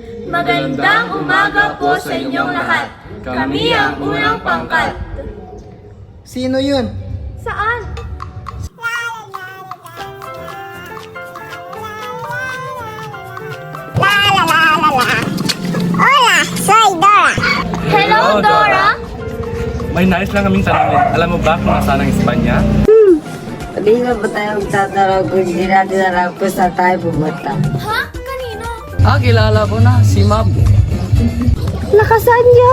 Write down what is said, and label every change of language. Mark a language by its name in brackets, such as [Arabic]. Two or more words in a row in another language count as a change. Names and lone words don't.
[Filipino] Magandang umaga po sa inyong lahat. Kami ang unang pangkat. Sino yun? Saan? [Spanish] Hola, soy Dora. [English] Hello, Dora. [Filipino] May nais lang kaming tanongin. Alam mo ba kung nasaan ang Espanya? Hindi na ba tayo magtatanong kung hindi natin alam kung saan tayo pumunta? Ha? Kanino? Kilala ko na, si Mab. Lakasan niyo.